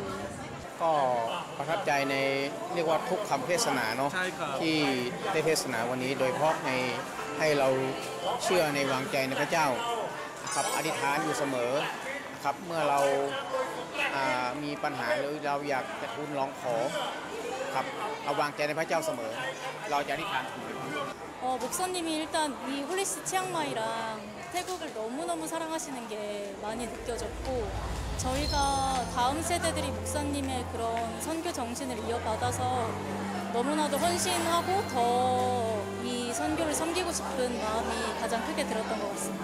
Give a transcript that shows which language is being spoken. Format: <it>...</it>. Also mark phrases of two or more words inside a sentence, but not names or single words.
<th>ก็ประทับใจในเรียกว่าทุกคำเทศนาเนาะที่ได้เทศนาวันนี้โดยเฉพาะในให้เราเชื่อในวางใจในพระเจ้าครับอธิษฐานอยู่เสมอครับเมื่อเรามีปัญหาหรือเราอยากจะทูลร้องขอครับเอาวางใจในพระเจ้าเสมอเราจะอธิษฐาน</th> <ko>목사님이 일단 이 홀리스 치앙마이랑 태국을 너무너무 사랑하시는 게 많이 느껴졌고 저희가 다음 세대들이 목사님의 그런 선교 정신을 이어받아서 너무나도 헌신하고 더 이 선교를 섬기고 싶은 마음이 가장 크게 들었던 것 같습니다.</ko>